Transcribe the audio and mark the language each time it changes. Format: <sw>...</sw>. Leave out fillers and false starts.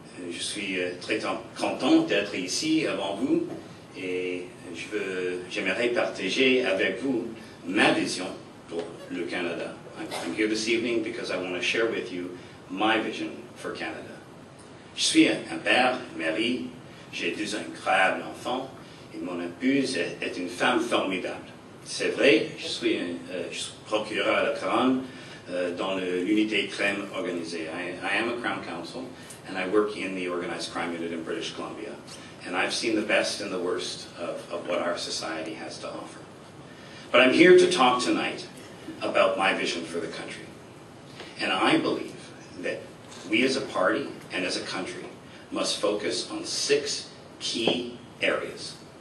<fr>Je suis très content d'être ici avant vous et j'aimerais partager avec vous ma vision pour le Canada.</fr> <en>I'm here this evening because I want to share with you my vision for Canada.</en> <fr>Je suis un père, mari, j'ai deux incroyables enfants et mon épouse est une femme formidable. C'est vrai, je suis procureur à la Couronne dans l'unité crime organisée.</fr> <en>I am a Crown Counsel and I work in the organized crime unit in British Columbia. And I've seen the best and the worst of what our society has to offer. But I'm here to talk tonight about my vision for the country. And I believe that we as a party and as a country must focus on 6 key areas.</en>